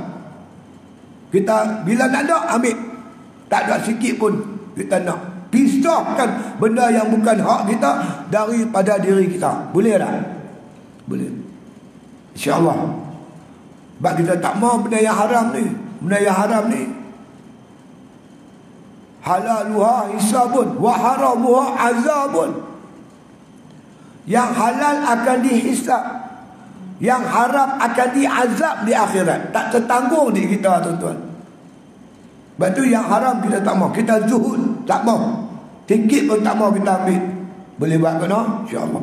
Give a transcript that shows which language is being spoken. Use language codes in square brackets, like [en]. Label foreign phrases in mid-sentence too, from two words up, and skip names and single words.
[ms] Kita bila nak ada, ambil. Tak ada sikit pun kita nak. Pisahkan benda yang bukan hak kita daripada diri kita. Boleh tak? Boleh. InsyaAllah. Sebab kita tak mau benda yang haram ni. Benda yang haram ni, [ar] حلالها حساب وحرامها عذاب. [ms] Yang halal akan dihisab, yang haram akan diazab di akhirat. Tak tertanggung di kita, tuan-tuan. Sebab tu yang haram kita tak mau. Kita zuhud, tak mau. Sikit pun tak mau kita ambil. Boleh buat kena? InsyaAllah.